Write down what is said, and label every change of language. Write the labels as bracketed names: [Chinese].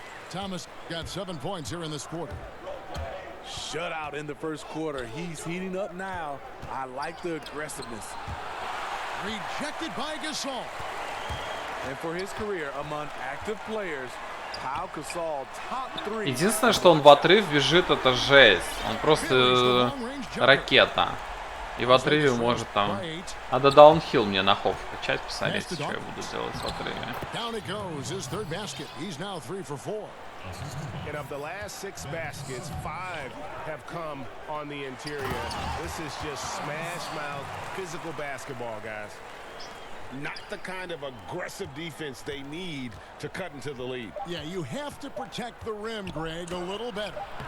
[English] Thomas got 7 points here in this quarter. Shutout in the first quarter. He's heating up now. I like the aggressiveness. Rejected by Gasol. And for his career among active players, Pau Gasol top 3. [Russian] Единственное, что он в отрыв бежит, это жесть. Он просто ракета. И в отрыве может там... Надо даунхилл мне на хоп качать, посмотрите, что я буду делать в отрыве. [English] And of the last 6 baskets, 5 have come on the interior. This is just smash mouth physical basketball, guys. Not the kind of aggressive defense they need to cut into the lead. Yeah, you have to protect the rim, Greg, a little better.